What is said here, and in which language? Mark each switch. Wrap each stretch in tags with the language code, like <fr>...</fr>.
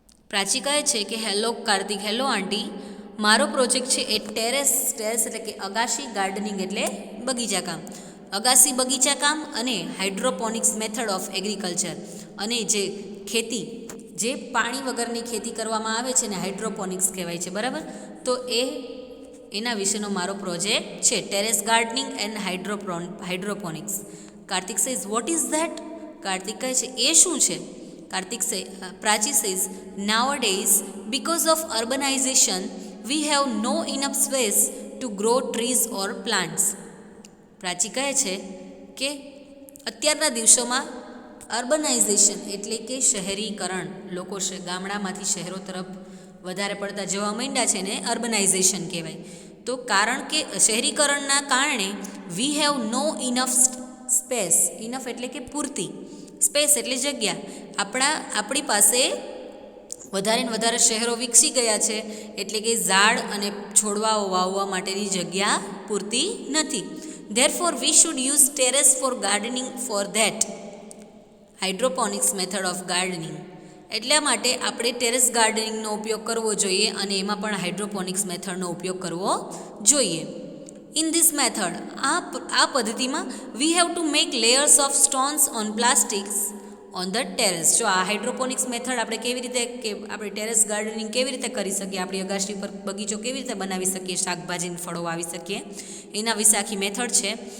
<gu>પ્રાચી કહે છે કે હેલો કાર્તિક, હેલો આંટી, મારો પ્રોજેક્ટ છે એ ટેરેસ એટલે કે અગાશી ગાર્ડનિંગ એટલે બગીચા કામ, અગાસી બગીચા કામ અને હાઇડ્રોપોનિક્સ મેથડ ઓફ એગ્રીકલ્ચર, અને જે ખેતી જે પાણી વગરની ખેતી કરવામાં આવે છે ને હાઇડ્રોપોનિક્સ કહેવાય છે. બરાબર, તો એના વિશેનો મારો પ્રોજેક્ટ છે, terrace gardening and hydroponics.</gu> <en>Kartik says, what is that?</en> <gu>Kartik કહે છે એ શું છે?</gu> <en>Prachi says, nowadays because of urbanization we have no enough space to grow trees or plants.</en> <gu>પ્રાચી કહે છે કે અત્યારના દિવસોમાં અર્બનાઇઝેશન એટલે કે શહેરીકરણ, લોકો ગામડામાંથી શહેરો તરફ વધારે પડતા જવા માંડ્યા છે ને અર્બનાઇઝેશન કહેવાય. તો કારણ કે શહેરીકરણના કારણે</gu> <en>we have no enough space,</en> <gu>enough એટલે કે પૂરતી, સ્પેસ એટલે જગ્યા, આપણી પાસે વધારે ને વધારે શહેરો વિકસી ગયા છે એટલે કે ઝાડ અને છોડવાઓ વાવવા માટેની જગ્યા પૂરતી નથી.</gu> <en>Therefore we should use terrace for gardening for that hydroponics method of gardening.</en> <gu>એટલા માટે આપણે ટેરેસ ગાર્ડનિંગનો ઉપયોગ કરવો જોઈએ અને એમાં પણ હાઇડ્રોપોનિક્સ મેથડનો ઉપયોગ કરવો જોઈએ.</gu> <en>in this method,</en> <gu>આ પદ્ધતિમાં</gu> <en>We have to make layers of stones on plastics on the terrace.</en> <gu>જો આ હાઇડ્રોપોનિક્સ મેથડ આપણે કેવી રીતે કે આપણે ટેરેસ ગાર્ડનિંગ કેવી રીતે કરી શકીએ, આપણી અગાશી પર બગીચો કેવી રીતે બનાવી શકીએ, શાકભાજીને ફળો વાવી શકીએ, એના વિશે આખી મેથડ છે.</gu>